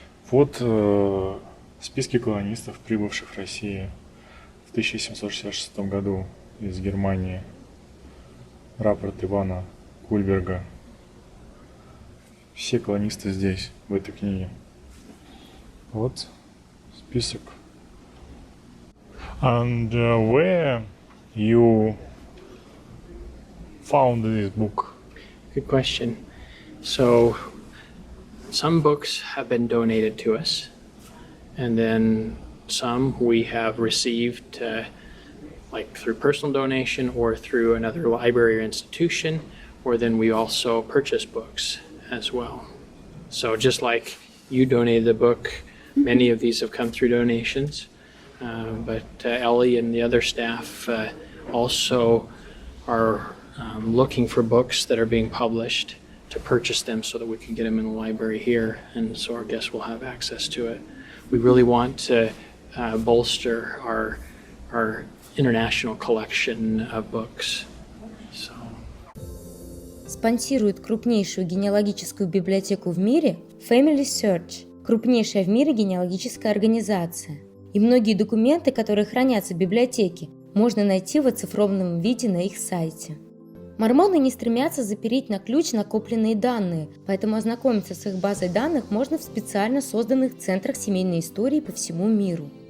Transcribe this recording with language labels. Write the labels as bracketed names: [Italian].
[Russian] Вот списки колонистов, прибывших в Россию в 1766 году из Германии. Рапорт Ивана Кульберга. Все колонисты здесь, в этой книге. Вот список. [English] And where you found this book? Good question. So, some books have been donated to us, and then some we have received like through personal donation or through another library or institution, or then we also purchase books as well. So just like you donated the book Many of these have come through donations, but Ellie and the other staff also are looking for books that are being published to purchase them so that we can get them in the library here, and so our guests will have access to it. We really want to bolster our international collection of books. So. [Russian] Спонсирует крупнейшую генеалогическую библиотеку в мире Family Search, крупнейшая в мире генеалогическая организация. И многие документы, которые хранятся в библиотеке, можно найти в оцифрованном виде на их сайте. Мормоны не стремятся запереть на ключ накопленные данные, поэтому ознакомиться с их базой данных можно в специально созданных центрах семейной истории по всему миру.